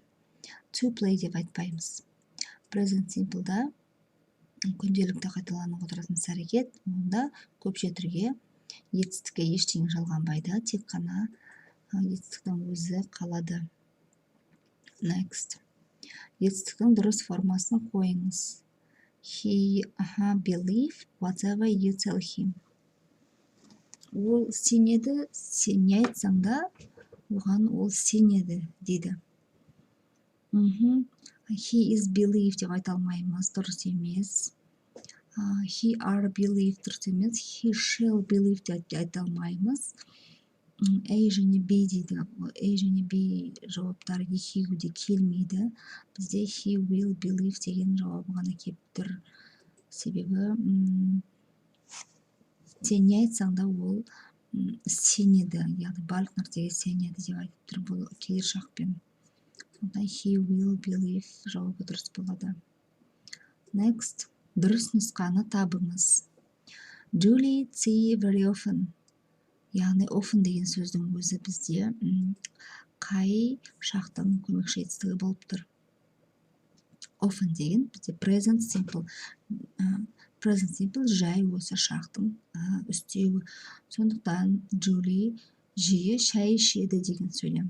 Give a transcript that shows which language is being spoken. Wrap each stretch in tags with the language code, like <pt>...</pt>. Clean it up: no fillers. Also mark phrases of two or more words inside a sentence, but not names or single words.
<en>To play</en> <kk>деп айтпаймыз.</kk> <en>Present simple'да</en> <kk>күнделікті қайталанып отыратын іс әрекет, онда көпше түрге етістікке ештеңе жалғанбайды, тек қана етістіктің өзі қалады.</kk> <en>Next.</en> <kk>Етістіктің дұрыс формасын қойыңыз.</kk> <en>He believe whatever you tell him.</en> <kk>Ол сенеді, сен не айтсаң да, оған ол сенеді дейді.</kk> <en>He is believe</en> <kk>деп айта алмаймыз, дұрыс емес.</kk> <en>He are believe</en> <kk>дұрыс емес.</kk> <en>He shall believe</en> <kk>деп айта алмаймыз. A және B дейді. A және B жауаптары екеуі де келмейді. Бізде</kk> <en>he will believe</en> <kk>деген жауабы ғана келіп тұр. Себебі сен не айтсаң да ол сенеді. Яғни барлық нәрсеге сенеді деп айтып тұр. Бұл келер шақпен.</kk> <en>He will believe</en> <kk>жауабы дұрыс болады. Next. Дұрыс нұсқаны табыңыз.</kk> <en>Julie tea very often.</en> <kk>Яғни often деген сөздің өзі бізде қай шақтың көмекші етістігі болып тұр. Often деген бізде</kk> <en>present simple. Present simple</en> <kk>жай осы шақтың үстеуі. Сондықтан Julie жиі шай ішеді деген сөйлем.</kk>